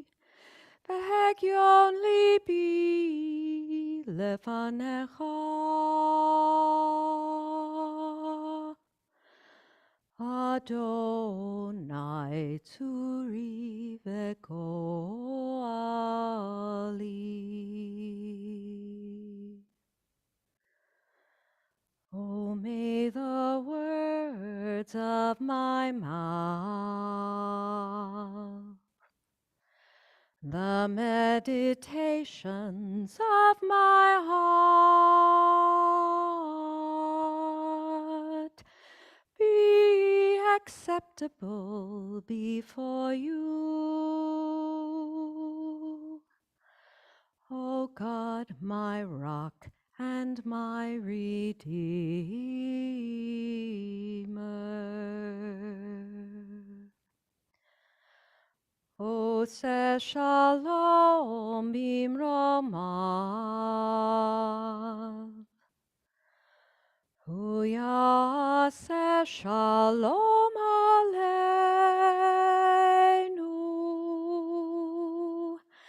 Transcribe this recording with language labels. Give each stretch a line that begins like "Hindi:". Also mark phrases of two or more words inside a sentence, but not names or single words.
Hebrew: וְהֶגְיוֹן לִבִּי לְפָנֶיךָ. אֲדֹנָי צוּרִי וְגֹאֲלִי. Omen.
English: words of my mouth, the meditations of my heart be acceptable before you, O God, my rock and my redeemer.
Hebrew: עֹשֶׂה שָׁלוֹם בִּמְרוֹמָיו, הוּא יַעֲשֶׂה שָׁלוֹם עָלֵינוּ,